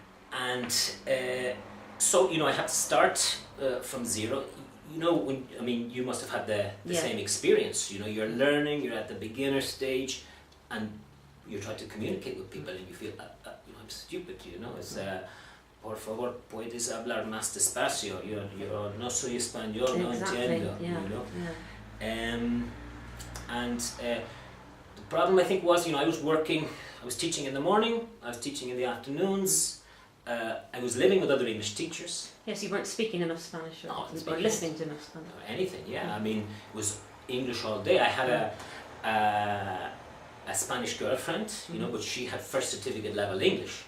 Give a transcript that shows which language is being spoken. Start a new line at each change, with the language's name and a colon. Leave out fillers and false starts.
English: So I had to start from zero. You must have had the same experience. You're learning, you're at the beginner stage, and you try to communicate with people, and you feel, I'm stupid. It's
Spanish: por favor, puedes hablar más despacio. Yo no soy español, no entiendo.
English: And the problem I think was, I was teaching in the morning, I was teaching in the afternoons. I was living with other English teachers. Yes, you weren't speaking enough Spanish or listening to enough Spanish. Or anything, yeah. I mean, it was English all day. I had a Spanish girlfriend, but she had first certificate level English.